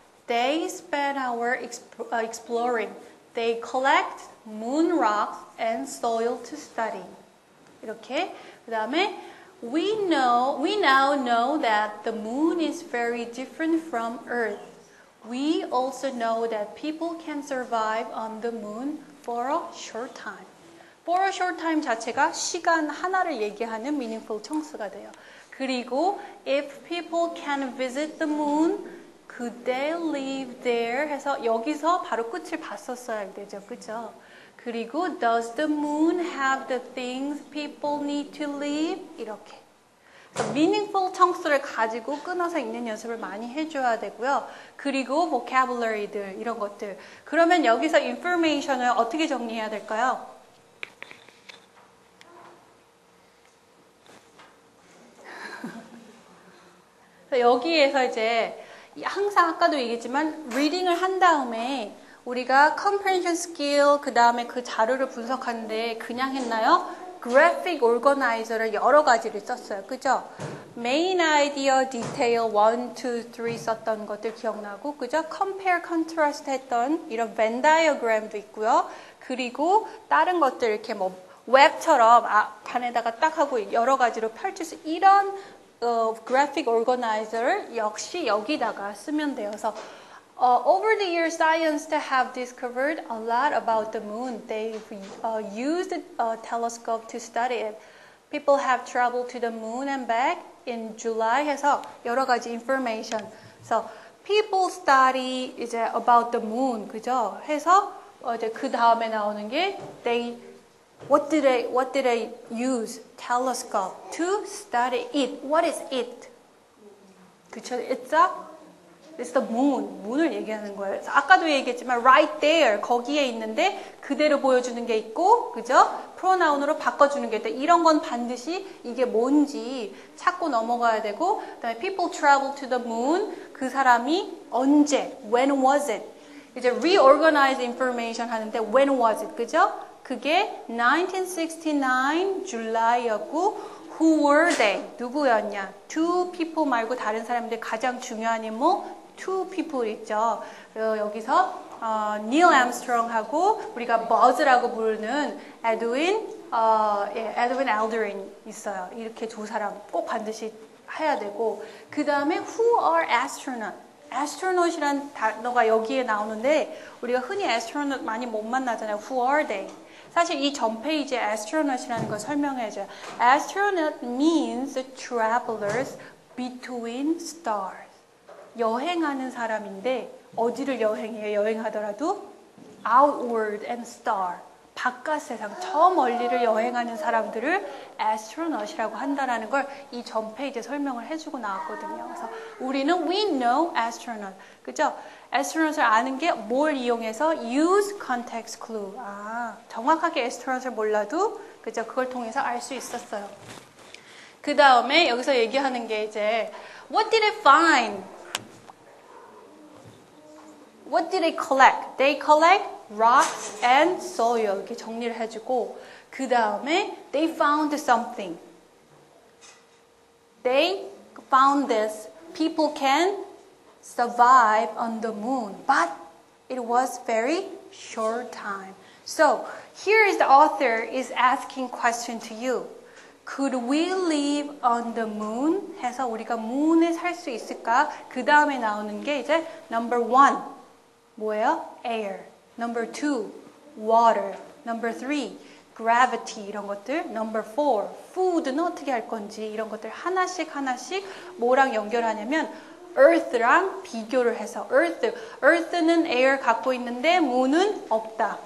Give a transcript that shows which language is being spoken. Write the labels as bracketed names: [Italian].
[English] They spent hours exploring. They collect moon rocks and soil to study. [Korean] 이렇게 그 다음에 [English] we now know that the moon is very different from Earth. We also know that people can survive on the moon for a short time. For a short time [Korean] 자체가 시간 하나를 얘기하는 meaningful chunks가 돼요. [English] 그리고 if people can visit the moon, could they live there? [Korean] 해서 여기서 바로 끝을 봤었어야 되죠. 그죠? [English] 그리고 does the moon have the things people need to live? [Korean] 이렇게. 그래서 meaningful 청수를 가지고 끊어서 읽는 연습을 많이 해줘야 되고요. 그리고 vocabulary들 이런 것들. 그러면 여기서 information을 어떻게 정리해야 될까요? 여기에서 이제 항상 아까도 얘기했지만 reading을 한 다음에 우리가 comprehension skill 그 다음에 그 자료를 분석하는데 그냥 했나요? graphic organizer를 여러 가지를 썼어요. 그죠? main idea, detail, 1, 2, 3 썼던 것들 기억나고 그죠? compare, contrast 했던 이런 Venn diagram도 있고요. 그리고 다른 것들 이렇게 뭐 웹처럼 반에다가 딱 하고 여러 가지로 펼칠 수 이런 graphic organizer 역시 여기다가 쓰면 돼요. [English] 그래서 over the years, scientists have discovered a lot about the moon. They've used a telescope to study it. People have traveled to the moon and back in July. [Korean] 해서 여러 가지 information. [English] So people study [Korean] 이제 [English] about the moon, 그죠? [Korean] 해서 이제 그 다음에 나오는 게 [English] What did they use? Telescope to study it. What is it? 그쵸? It's the moon. [Korean] 문을 얘기하는 거예요. 아까도 얘기했지만 right there 거기에 있는데 그대로 보여주는 게 있고, 그죠? 프로나운으로 바꿔주는 게 있다. 이런 건 반드시 이게 뭔지 찾고 넘어가야 되고, 그다음에 [English] people travel to the moon. [Korean] 그 사람이 언제? [English] When was it? [Korean] 이제 [English] reorganize information 하는데 when was it? [Korean] 그죠? 그게 [English] 1969 July였고 who were they? [Korean] 누구였냐? Two people 말고 다른 사람들 가장 중요한 인물 two people 있죠. 여기서 닐 암스트롱하고 우리가 버즈라고 부르는 에드윈 알드린 있어요. 이렇게 두 사람 꼭 반드시 해야 되고 그 다음에 [English] who are astronaut? [Korean] astronaut이란 단어가 여기에 나오는데 우리가 흔히 astronaut 많이 못 만나잖아요. [English] Who are they? [Korean] 사실 이 전 페이지에 astronaut이라는 걸 설명해줘요. [English] Astronaut means travelers between stars. [Korean] 여행하는 사람인데 어디를 여행해요? [English] 여행하더라도 outward and star. [Korean] 바깥 세상, 저 멀리를 여행하는 사람들을 astronaut이라고 한다라는 걸 이 전 페이지에 설명을 해주고 나왔거든요. 그래서 우리는 [English] we know astronaut. [Korean] 그죠? astronaut을 아는 게 뭘 이용해서 [English] use context clue. [Korean] 정확하게 astronaut을 몰라도 그죠? 그걸 통해서 알 수 있었어요. 그 다음에 여기서 얘기하는 게 이제 [English] what did they find? What did they collect? They collect rocks and soil. [Korean] 이렇게 정리를 해주고 그 다음에 [English] they found something. They found this. People can survive on the moon, but it was very short time. So here is the author is asking question to you. Could we live on the moon? [Korean] 해서 우리가 moon에 살 수 있을까? 그 다음에 나오는 게 이제 number 1 뭐예요? air. [English] Number 2 water. Number 3 gravity 이런 것들. [Korean] Number 4 food는 어떻게 할 건지 이런 것들 하나씩 뭐랑 연결하냐면 Earth랑 비교를 해서 Earth는 air 갖고 있는데 moon은 없다.